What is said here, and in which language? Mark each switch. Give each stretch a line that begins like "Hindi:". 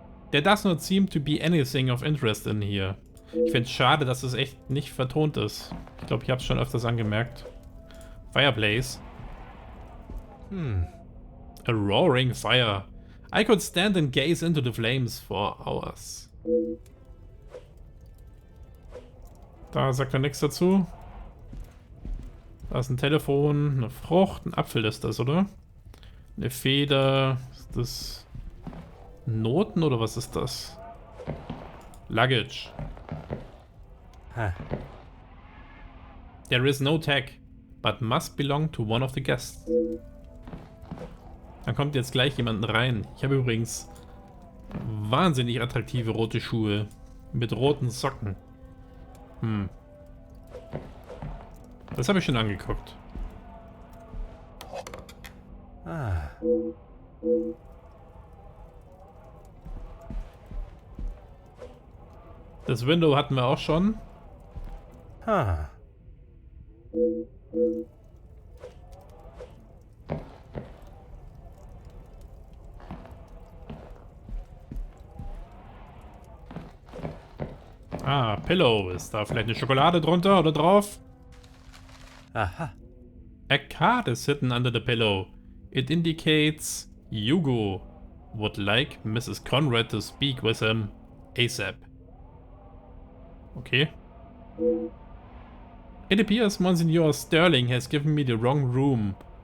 English: There does not seem to be anything of interest in here.
German: Ich finde es schade, dass es echt nicht vertont ist. Ich glaube, ich habe es schon öfters angemerkt.
English: Fireplace. A roaring fire. I could stand and gaze into the flames for hours.
German: Da sagt er nichts dazu. Da ist ein Telefon, eine Frucht, ein Apfel ist das, oder? Eine Feder. Ist das Noten oder was ist das?
English: Luggage. There is no tag, but must belong to one of the guests.
German: Da kommt jetzt gleich jemand rein. Ich habe übrigens wahnsinnig attraktive rote Schuhe mit roten Socken. Das habe ich schon angeguckt. Das Window hatten wir auch schon. Ah, Pillow. Ist da vielleicht eine Schokolade drunter oder drauf? Aha.
English: A card is hidden under the pillow. It indicates Hugo would like Mrs. Conrad to speak with him ASAP. Okay. It appears Monsignor Sterling has given me the wrong room.